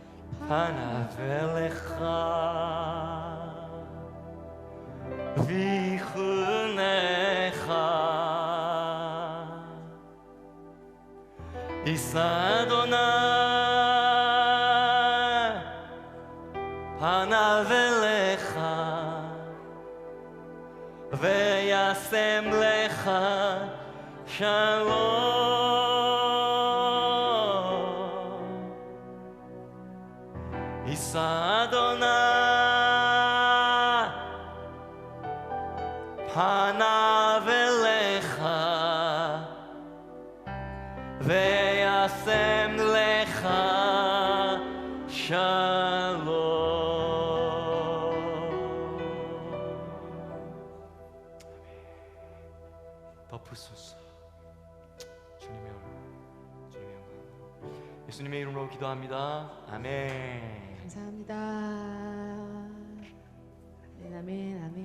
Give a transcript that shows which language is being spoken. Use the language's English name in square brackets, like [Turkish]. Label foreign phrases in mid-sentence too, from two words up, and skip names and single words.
[Hebrew] פניו אליך ויחנך ישא אדוני פניו אליך וישם לך שלום. יישא אדוני פניו אליך וישם לך שלום. [Korean] 덮으소서. 주님의 얼굴, 주님의 영광, 예수님의 이름으로 기도합니다. 아멘. 감사합니다. 아멘, 아멘.